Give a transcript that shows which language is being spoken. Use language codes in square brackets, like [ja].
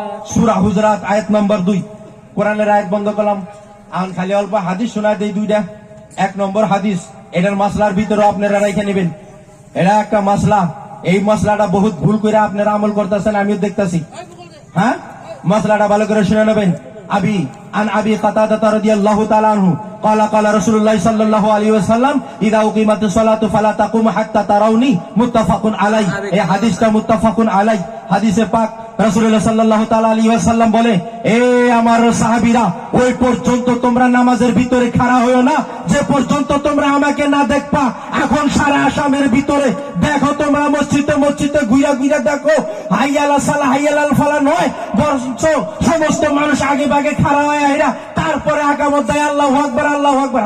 [bn] সূরা হুজুরাত আয়াত নাম্বার 2। কোরআনের আয়াত বন্ধ করলাম, আন খালি অল্প হাদিস শোনায় দেই দুইটা। এক নম্বর হাদিস, এটার মাসলার ভিতরে আপনারা রেখে নেবেন। এটা একটা মাসলা, এই মাসলাটা বহুত ভুল করে আপনারা আমল করতেছেন, আমিও দেখতেছি। হ্যাঁ, মাসলাটা ভালো করে শুনে নেবেন। [ar] আন আবি কাতাদা রাদিয়াল্লাহু তাআলা আনহু قال قال رسول الله صلى الله عليه وسلم اذا اقيمت الصلاه فلا تقوموا حتى تروني متفق عليه। [bn] এই হাদিসটা মুত্তাফাকুন আলাই। হাদিসে পাক রাসূলুল্লাহ সাল্লাল্লাহু তাআলা আলাইহি ওয়াসাল্লাম বলে, এ আমার সাহাবীরা, ওই পর্যন্ত তোমরা নামাজের ভিতরে খাড়া হইও না যে পর্যন্ত তোমরা আমাকে না দেখবা। এখন সারা আসামের ভিতরে দেখো, তোমরা মসজিদে মসজিদে ঘুরা ঘুরা দেখো, হাইয়ালা সালা হাইয়ালাল ফালা নয়, বরঞ্চ সমস্ত মানুষ আগে ভাগে খাড়া হয়ে এরা তারপরে আকামত দেয়, আল্লাহু আকবার, আল্লাহু আকবার।